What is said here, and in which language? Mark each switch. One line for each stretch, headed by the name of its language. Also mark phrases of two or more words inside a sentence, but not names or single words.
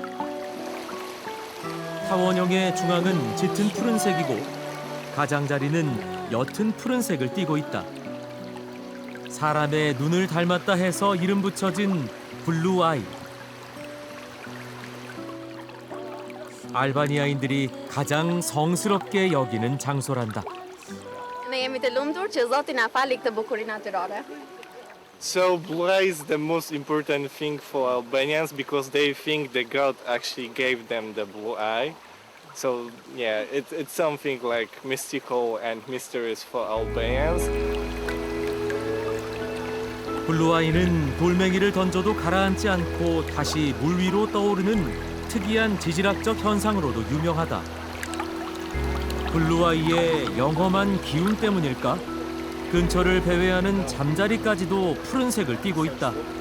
Korean: 타원형의 중앙은 짙은 푸른색이고 가장자리는 옅은 푸른색을 띠고 있다. 사람의 눈을 닮았다 해서 이름 붙여진 블루 아이. 알바니아인들이 가장 성스럽게 여기는 장소란다.
Albanian: Ne jemi të lumtur që Zoti na fali këtë bukurie natyrore.
English: So Blue Eye is the most important thing for Albanians because they think that God actually gave them the blue eye. So yeah, it's something like mystical and mysterious for Albanians.
Korean: 블루아이는 돌멩이를 던져도 가라앉지 않고 다시 물 위로 떠오르는 특이한 지질학적 현상으로도 유명하다. 블루아이의 영험한 기운 때문일까? 근처를 배회하는 잠자리까지도 푸른색을 띠고 있다.